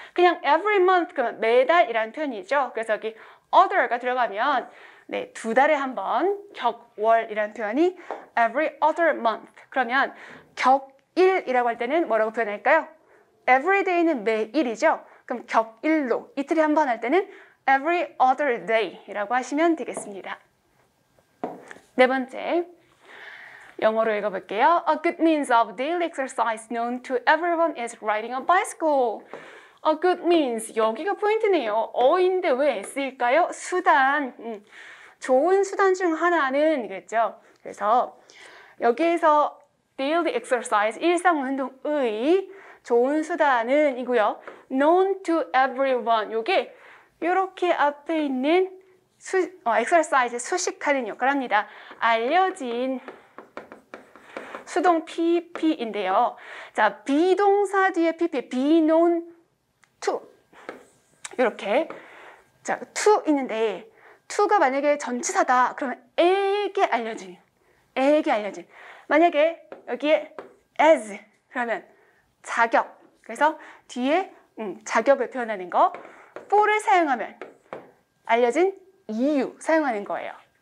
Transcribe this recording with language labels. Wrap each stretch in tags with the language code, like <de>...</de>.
<ko>그냥</ko> <en>every month</en> <ko>그러면 매달이라는 표현이죠. 그래서 여기 other가 들어가면 두 달에 한 번 격월이라는 표현이</ko> <en>every other month.</en> <ko>그러면 격일이라고 할 때는 뭐라고 표현할까요?</ko> <en>every day</en> <ko>는 매일이죠. 그럼 격일로 이틀에 한 번 할 때는</ko> <en>every other day</en> <ko>이라고 하시면 되겠습니다. 네 번째, 영어로 읽어볼게요.</ko> <en>A good means of daily exercise known to everyone is riding a bicycle. A good means.</en> <ko>여기가 포인트네요. 어인데 왜 S일까요? 수단. 좋은 수단 중 하나는 그랬죠. 그래서 여기에서</ko> <en>daily exercise,</en> <ko>일상운동의 좋은 수단은 이고요.</ko> <en>known to everyone.</en> <ko>요게 이렇게 앞에 있는 exercise 수식하는 역할을 합니다. 알려진 수동 PP인데요. 자, 비동사 뒤에 PP, be known to. 이렇게. 자, to 있는데, to가 만약에 전치사다. 그러면 에게 알려진. 에게 알려진. 만약에 여기에 as. 그러면 자격. 그래서 뒤에 자격을 표현하는 거. for를 사용하면 알려진 이유 사용하는 거예요.</ko>